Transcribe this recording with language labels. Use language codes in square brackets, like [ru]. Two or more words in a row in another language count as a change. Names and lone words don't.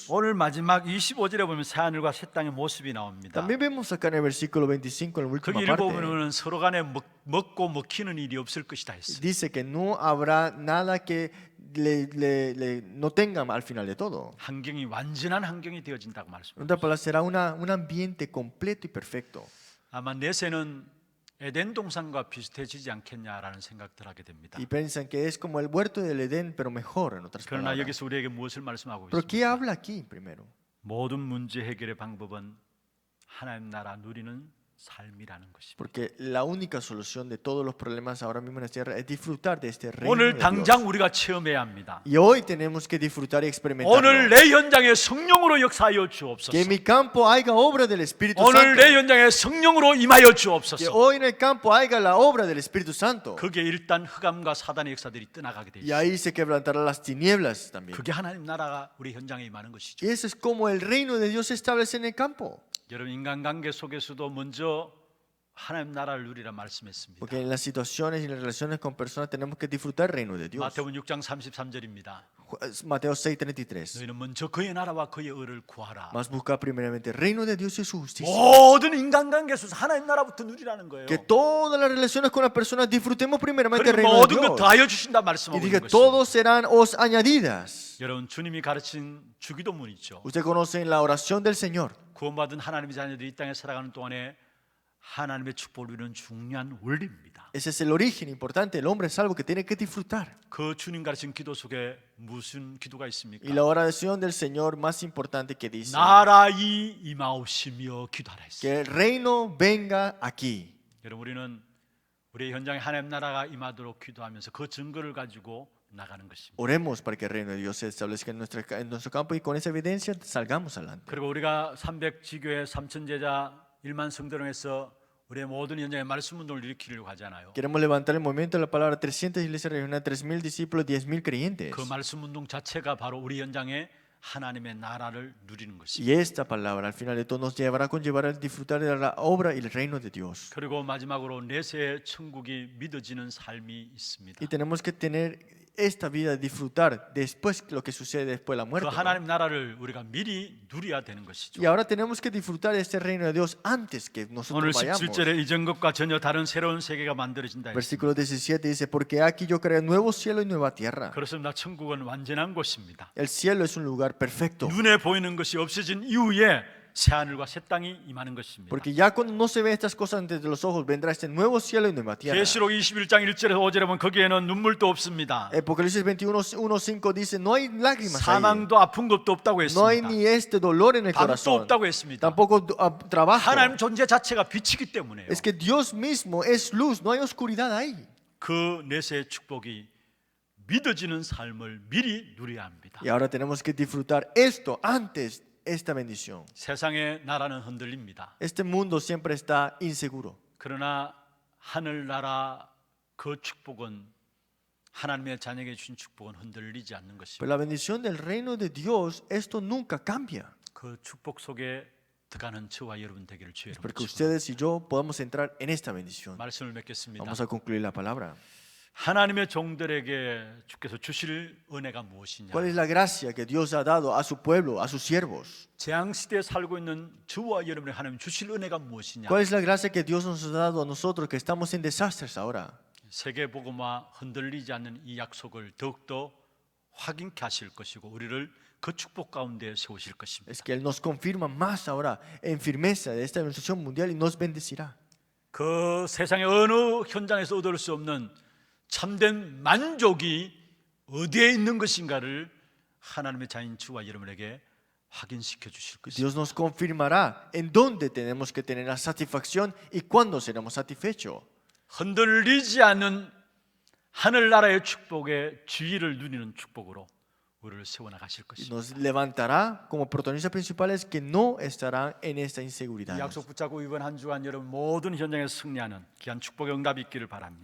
[ko] 오늘 마지막 25절에 보면 새 하늘과 새 땅의 모습이 나옵니다. [es] También vemos acá en el versículo 25, en la última [ko] 거기 [es] parte, [ko] 읽어보면 서로 간에 먹고 먹히는 일이 없을 것이다 했어요. [es] dice que no habrá nada que no tengan al final de todo. [ko] 환경이 완전한 환경이 되어진다고 [es] En [ko] 말씀합니다. [es] otras palabras, será un ambiente completo y perfecto. [ko] 아마 내세는 에덴 동산과 비슷해지지 않겠냐라는 생각들 하게 됩니다. [es] Y piensan que es como el huerto del Edén, pero mejor, en otras [ko] 그러나 [es] palabras. [ko] 여기서 우리에게 무엇을 말씀하고 [es] Pero ¿qué [ko] 있습니까? [es] habla aquí primero? [ko] 모든 문제 해결의 방법은 하나님 나라 누리는 삶이라는 것입니다. [es] Porque la única solución de todos los problemas ahora mismo en la tierra es disfrutar de este reino [ko] 오늘 [es] de [ko] 당장 [es] Dios. [ko] 우리가 체험해야 합니다. [es] Y hoy tenemos que disfrutar y experimentarlo. [ko] 오늘 내 현장에 성령으로 역사하여 [es] Que [ko] 주옵소서. [es] en mi campo haya obra del Espíritu [ko] 오늘 내 [es] Santo. [ko] 현장에 성령으로 임하여 [es] Que [ko] 주옵소서. [es] hoy en el campo haya la obra del Espíritu Santo. [ko] 그게 일단 흑암과 사단의 역사들이 떠나가게 돼 [es] Y [ko] 있어요. [es] ahí se quebrantarán las tinieblas también. [ko] 그게 하나님 나라가 우리 현장에 임하는 것이죠. [es] Y eso es como el reino de Dios se establece en el campo. [ko] 여러분 인간관계 속에서도 먼저 하나님 나라를 누리라 말씀했습니다. [es] Porque en las situaciones y en las relaciones con personas tenemos que disfrutar el reino de Dios. [ko] 마태복음 6장 33절입니다. [es] Mateo 6:33. [ko] 너희는 먼저 그의 나라와 그의 의를 구하라. [es] Mas busca primeramente el reino de Dios y su justicia. [ko] 모든 인간관계 속에서 하나님 나라부터 누리라는 거예요. [es] Que todas las relaciones con las personas disfrutemos primeramente el [ko] 그리고 [es] reino de [ko] 모든 것 [es] Dios. [ko] 더하여 주신다 [es] Y [ko] 말씀하고 [es] dije, [ko] 있는 것입니다. [es] todos serán os añadidas. [ko] 여러분 주님이 가르친 주기도문 있죠. [es] Usted conoce la oración del Señor. [ko] 구원받은 하나님의 자녀들이 이 땅에 살아가는 동안에 하나님의 축복을 누리는 중요한 원리입니다. [es] Ese es el origen importante. El hombre salvo que tiene que disfrutar. [ko] 그 주님 가르친 기도 속에 무슨 기도가 있습니까? [es] Y la oración del Señor más importante que dice [ko] 나라이 임하옵시며 기도하라 했어요. [es] que el reino venga aquí. [ko] 여러분 우리는 우리의 현장에 하나님 나라가 임하도록 기도하면서 그 증거를 가지고 나가는 것입니다. [es] Oremos para que el reino de Dios se establezca en nuestro campo y con esa evidencia salgamos adelante. [ko] 그리고 우리가 300지교회 3,000제자 1만 성도령에서 우리의 모든 현장에 말씀 운동을 일으키려고 하잖아요. [es] Queremos levantar el movimiento de la palabra 300 iglesias regionales, 3,000 discípulos, 10,000 creyentes. [ko] 그 말씀 운동 자체가 바로 우리 현장에 하나님의 나라를 누리는 [es] Y [ko] 것입니다. [es] esta palabra al final de todo nos llevará a conllevar a disfrutar de la obra y el reino de Dios. [ko] 그리고 마지막으로 내세의 천국이 믿어지는 삶이 있습니다. [es] Y tenemos que tener esta vida, disfrutar después lo que sucede después de la [ko] 그 [es] muerte, ¿no? [ko] 하나님 나라를 우리가 미리 누려야 되는 것이죠. [es] Y ahora tenemos que disfrutar de este reino de Dios antes que [ko] 오늘 [es] nosotros vayamos. [ko] 17절에 이전 것과 전혀 다른 새로운 세계가 만들어진다. [es] Versículo 17 dice, porque aquí yo creé nuevo cielo y nueva tierra. [ko] 그렇습니다. 천국은 완전한 곳입니다. [es] El cielo es un lugar perfecto. [ko] 눈에 보이는 것이 없어진 이후에 새 하늘과 새 땅이 임하는 것입니다. [es] Porque ya cuando no se ven estas cosas ante los ojos, vendrá este nuevo cielo y nueva tierra. [ko] 계시록 21장 1절에서 5절에 보면 거기에는 눈물도 없습니다. [es] Apocalipsis 21:1-5 dice, no hay lágrimas ahí. [ko] 사망도 아픈 것도 없다고 [es] No hay [ko] 했습니다. [es] ni este dolor en el [ko] 밤도 [es] corazón. [ko] 없다고 했습니다. [es] Tampoco trabajo. [ko] 하나님 존재 자체가 빛이기 때문에요. [es] Es que Dios mismo es luz, no hay oscuridad ahí. [ko] 그 내세의 축복이 믿어지는 삶을 미리 누려야 합니다. [es] Y ahora tenemos que disfrutar esto antes, esta bendición. [ko] 세상의 나라는 흔들립니다. [es] Este mundo siempre está inseguro. [ko] 그러나 하늘나라 그 축복은 하나님의 자녀에게 주신 축복은 흔들리지 않는 [es] Pero [ko] 것입니다. [es] la bendición del reino de Dios, esto nunca cambia. [ko] 그 축복 속에 들어가는 저와 여러분 되기를 주의 이름으로 [es] Porque [ko] 축원합니다. [es] ustedes y yo podamos entrar en esta bendición. [ko] 말씀을 맺겠습니다. [es] Vamos a concluir la palabra. [ko] 하나님의 종들에게 주께서 주실 은혜가 무엇이냐? [es] ¿Cuál es la gracia que Dios ha dado a su pueblo, a sus siervos? [ko] 재앙 시대에 살고 있는 저와 여러분의 하나님 주실 은혜가 무엇이냐? [es] ¿Cuál es la gracia que Dios nos ha dado a nosotros que estamos en desastres ahora? [ko] 세계 복음화 흔들리지 않는 이 약속을 더욱더 확인케 하실 것이고 우리를 그 축복 가운데 세우실 것입니다. [es] Es que Él nos confirma más ahora en firmeza de esta bendición mundial y nos bendecirá. [ko] 그 세상의 어느 현장에서 얻을 수 없는 참된 만족이 어디에 있는 것인가를 하나님의 자인 주와 여러분에게 확인시켜 주실 것입니다. [es] Dios nos confirmará en dónde tenemos que tener la satisfacción y cuándo seremos satisfechos. [ko] 흔들리지 않는 하늘나라의 축복의 주의를 누리는 축복으로 우리를 세워나가실 [es] Y [ko] 것입니다. [es] nos levantará como protagonistas principales que no estarán en esta inseguridad. [ko] 이 약속 붙잡고 이번 한 주간 여러분 모든 현장에 승리하는 귀한 축복의 응답이 있기를 바랍니다.